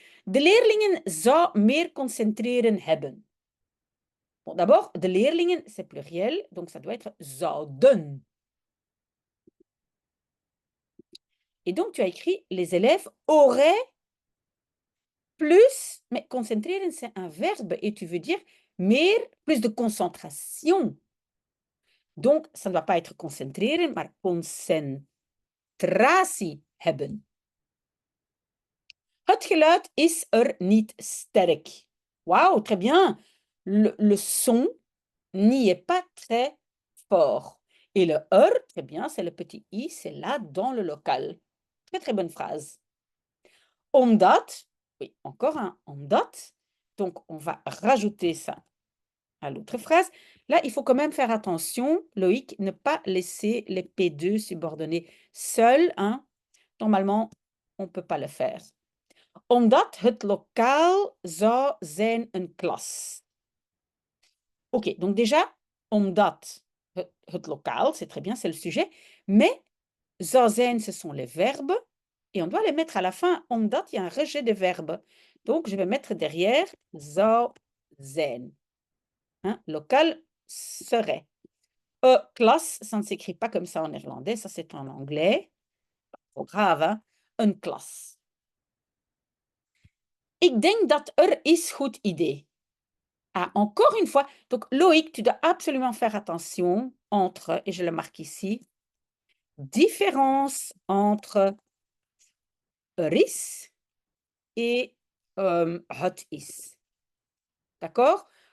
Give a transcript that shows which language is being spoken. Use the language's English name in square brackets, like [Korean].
[Dutch] De leerlingen zou meer concentreren hebben. [French] Bon, d'abord, [Dutch] de leerlingen, [French] c'est pluriel, donc ça doit être zouden. Et donc, tu as écrit les élèves auraient plus, mais concentreren, c'est un verbe et tu veux dire meer, plus de concentration. Donc, ça ne doit pas être concentreren, [Dutch] maar concentratie hebben. Het geluid is er niet sterk. [French] Waouh, très bien. Le son n'y est pas très fort. Et le très bien, c'est le petit i, c'est là dans le local. Très, très bonne phrase. Omdat, oui, encore un omdat. Donc, on va rajouter ça à l'autre phrase. Là, il faut quand même faire attention, Loïc, ne pas laisser les P2 subordonnés seuls. Hein. Normalement, on ne peut pas le faire. [Dutch] Omdat het lokaal zou zijn een klas. [French] Ok, donc déjà, [Dutch] omdat het lokaal, [French] c'est très bien, c'est le sujet, mais [Dutch] zou zijn, [French] ce sont les verbes, et on doit les mettre à la fin. Omdat, il y a un rejet de verbes. Donc, je vais mettre derrière zou zijn. Hein, local serait. Klas, ça ne s'écrit pas comme ça en néerlandais, ça c'est en anglais. Pas trop grave, hein? [Dutch] Een klas. Ik denk dat is goed idee. [French] Ah, encore une fois, donc Loïc, tu dois absolument faire attention entre, et je le marque ici, différence entre is et het is. D'accord?